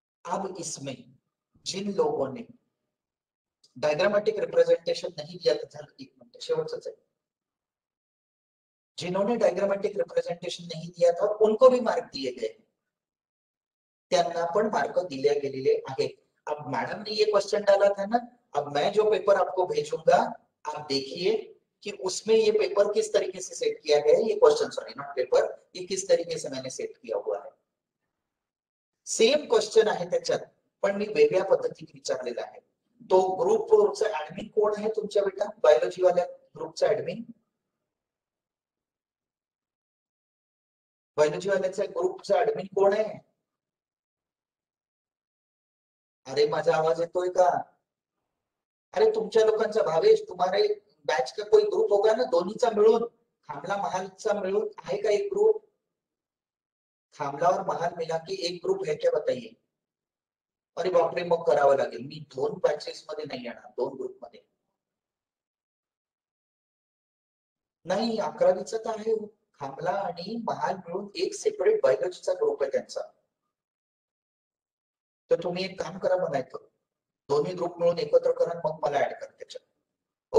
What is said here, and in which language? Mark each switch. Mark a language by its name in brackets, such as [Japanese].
[Hindi] अब इसमें जिन लोगों ने डायग्रामेटिक रिप्रेजेंटेशन नहीं दिया था, [Marathi] एक मिनट शेवटच आहे, [Hindi] जिन्होंने डायग्रामेटिक रिप्रेजेंटेशन नहीं दिया था उनको भी मार्क दिए गए, [Marathi] त्यांना पण मार्क दिले गेलेले आहेत। [Hindi] अब मैडम ने ये क्वेश्चन डाला था ना, अब मैं जो पेपर आपको भेजूंगा आप देखिए कि उसमें ये पेपर किस तरीके से सेट किया गया है, ये क्वेश्चन [English] sorry not paper, [Hindi] ये किस तरीके से मैंने सेट किया हुआ है। [Marathi] सेम क्वेश्चन आहे त्याच्यात पण मी वेगळ्या पद्धतीने विचारलेला आहे। तो ग्रुपचा ऍडमिन कोण आहे तुमच्या बेटा, बायोलॉजी वाल्या ग्रुपचा ऍडमिन, बायोलॉजी वाल्याचा ग्रुपचा ऍडमिन कोण आहे? अरे माझा आवाज येतोय का? अरे तुमच्या लोकांचा भावेश, [Hindi] तुम्हारे बैच का कोई ग्रुप होगा ना [Marathi] दोन्हीचा मिळून, खामला महालचा मिळून आहे का एक ग्रुप? [Hindi] खामला और महाल मिला के एक ग्रुप है क्या बताइए? [Marathi] अरे बापरे, मग करावं लागेल, मी 2 बॅचेस मध्ये नाही येणार, 2 ग्रुप मध्ये नाही। 11वीचा तर आहे, खामला आणि महाल मिळून एक सेपरेट बायोलॉजीचा ग्रुप आहे त्यांचा। तर तुम्ही एक काम करा म्हणायचं, दोन्ही ग्रुप मिळून एकत्र करा, मग मला ऍड करा त्याच्यात।